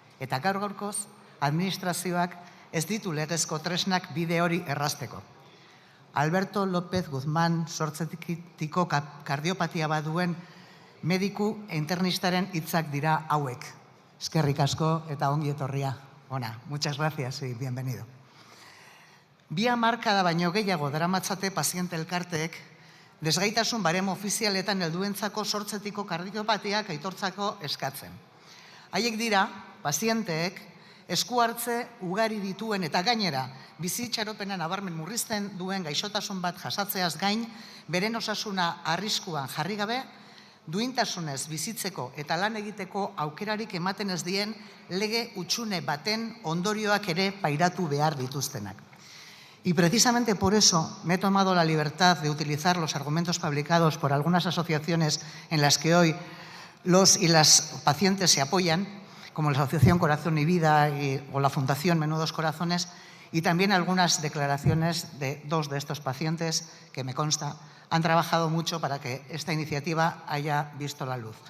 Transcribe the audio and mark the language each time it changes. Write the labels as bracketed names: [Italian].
[Basque] Eta gaur-gaurkoz, administrazioak ez ditu legezko tresnak bide hori errazteko. Alberto López Guzmán sortzetiko kardiopatia baduen mediku internistaren hitzak dira hauek. Eskerrik asko eta ongi etorria. [Spanish] Ona, muchas gracias y bienvenido. [Basque] Bi hamarkada baino gehiago daramatzate paziente elkarteek desgaitasun baremo ofizialetan helduentzako sortzetiko kardiopatiak aitortzako eskatzen. Haiek dira, pazienteek esku hartze ugari dituen eta gainera bizitxaropena nabarmen murrizten duen gaixotasun bat jasatzeaz gain, beren osasuna arriskuan jarri gabe, duintasunez bizitzeko eta lan egiteko aukerarik ematen ez dien lege hutsune baten ondorioak ere pairatu behar dituztenak. [Spanish] Y precisamente por eso me he tomado la libertad de utilizar los argumentos publicados por algunas asociaciones en las que hoy los y las pacientes se apoyan, como la Asociación Corazón y Vida o la Fundación Menudos Corazones, y también algunas declaraciones de dos de estos pacientes que me consta han trabajado mucho para que esta iniciativa haya visto la luz.